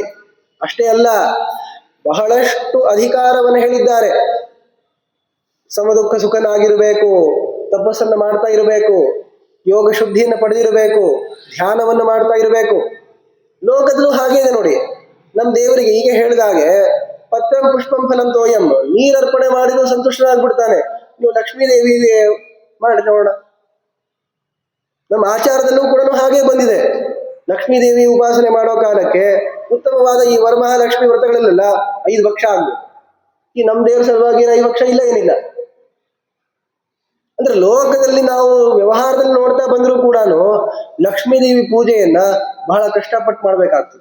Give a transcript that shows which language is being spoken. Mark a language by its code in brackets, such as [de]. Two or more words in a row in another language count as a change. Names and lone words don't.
[kn] ಅಷ್ಟೇ ಅಲ್ಲ, ಬಹಳಷ್ಟು ಅಧಿಕಾರವನ್ನು ಹೇಳಿದ್ದಾರೆ. ಸಮದುಃಖ ಸುಖನಾಗಿರಬೇಕು, ತಪಸ್ಸನ್ನು ಮಾಡ್ತಾ ಇರಬೇಕು, ಯೋಗ ಶುದ್ಧಿಯನ್ನು ಪಡೆದಿರಬೇಕು, ಧ್ಯಾನವನ್ನು ಮಾಡ್ತಾ ಇರಬೇಕು. ಲೋಕದಲ್ಲೂ ಹಾಗೆ ಇದೆ ನೋಡಿ. ನಮ್ಮ ದೇವರಿಗೆ ಈಗ ಹೇಳಿದಾಗೆ [sa] ಪತ್ರಂ ಪುಷ್ಪಂ ಫಲಂ ತೋಯಂ, [kn] ನೀರರ್ಪಣೆ ಮಾಡಿದ್ರು ಸಂತುಷ್ಟನಾಗ್ಬಿಡ್ತಾನೆ. ನೀವು ಲಕ್ಷ್ಮೀದೇವಿಗೆ ಮಾಡಿ ನೋಡೋಣ. ನಮ್ಮ ಆಚಾರದಲ್ಲೂ ಕೂಡ ಹಾಗೆ ಬಂದಿದೆ. ಲಕ್ಷ್ಮೀದೇವಿ ಉಪಾಸನೆ ಮಾಡೋ ಕಾಲಕ್ಕೆ ಉತ್ತಮವಾದ ಈ ವರಮಹಾಲಕ್ಷ್ಮಿ ವ್ರತಗಳಲ್ಲೆಲ್ಲ 5 ಭಕ್ಷ ಆಗ್ಬೇಕು. ಈ ನಮ್ಮ ದೇವರ ಸಲುವಾಗಿ 5 ಭಕ್ಷ ಇಲ್ಲ, ಏನಿಲ್ಲ. ಅಂದ್ರೆ ಲೋಕದಲ್ಲಿ ನಾವು ವ್ಯವಹಾರದಲ್ಲಿ ನೋಡ್ತಾ ಬಂದರೂ ಕೂಡ ಲಕ್ಷ್ಮೀದೇವಿ ಪೂಜೆಯನ್ನ ಬಹಳ ಕಷ್ಟಪಟ್ಟು ಮಾಡ್ಬೇಕಾಗ್ತದೆ.